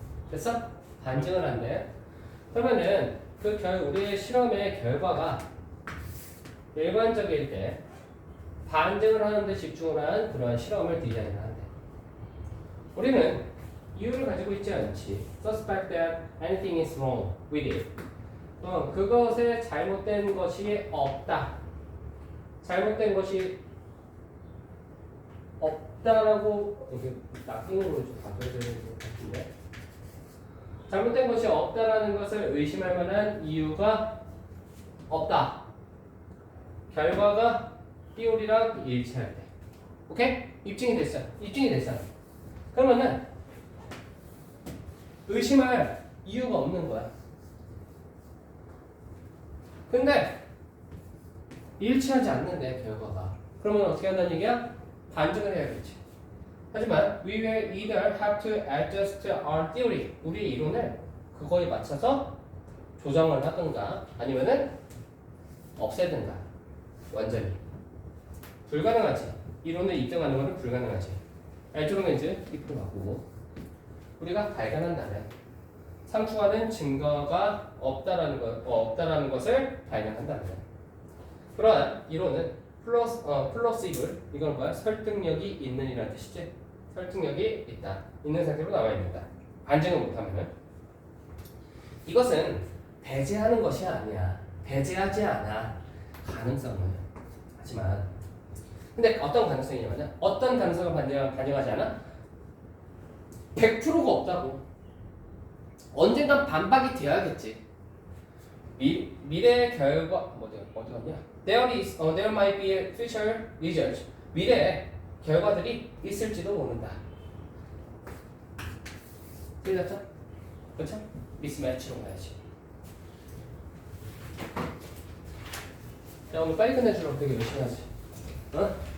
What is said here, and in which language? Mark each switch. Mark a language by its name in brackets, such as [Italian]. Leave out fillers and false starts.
[Korean] 됐어? 반증을 한대. 그러면은 우리의 실험의 결과가 일반적일 때 반증을 하는데 집중을 한 그러한 실험을 디자인을 한대. 우리는 이유를 가지고 있지 않지. [English] Suspect that anything is wrong with it. [Korean] 그것에 잘못된 것이 없다. 잘못된 것이 없다라고 이게 낙인으로 좀 봐줘야 되는 것 같은데. 잘못된 것이 없다라는 것을 의심할 만한 이유가 없다. 결과가 띠오리랑 일치할 때. 오케이? 입증이 됐어. 입증이 됐어. 그러면은 의심할 이유가 없는 거야. 근데 일치하지 않는데 결과가. 그러면 어떻게 한다는 얘기야? 반증을 해야겠지. 하지만 [English] we will either have to adjust our theory. [Korean] 우리의 이론을 그거에 맞춰서 조정을 하든가 아니면은 없애든가. 완전히 불가능하지. 이론을 입증하는 것은 불가능하지. 알조르멘즈 if로 바꾸고 우리가 발견한다면 상충하는 증거가 없다라는 것을 발견한다면 그러한 이론은 플러시블 이건 뭐야? 설득력이 있는 이라는 뜻이지. 설득력이 있다. 있는 상태로 나와 있다. 반증을 못하면은 이것은 배제하는 것이 아니야. 배제하지 않아. 가능성은. 하지만 근데 어떤 가능성이냐면 어떤 가능성을 반영하지 않아? 100%가 없다고. 언젠간 반박이 되어야겠지. 미래의 결과 어디 갔냐? [English] There might be future results. [Korean] 미래에 결과들이 있을지도 모른다. 틀렸죠? 그렇죠? 미스매치로 가야지. 야 오늘 빨리 끝내주려고 되게 열심히 하지. 어?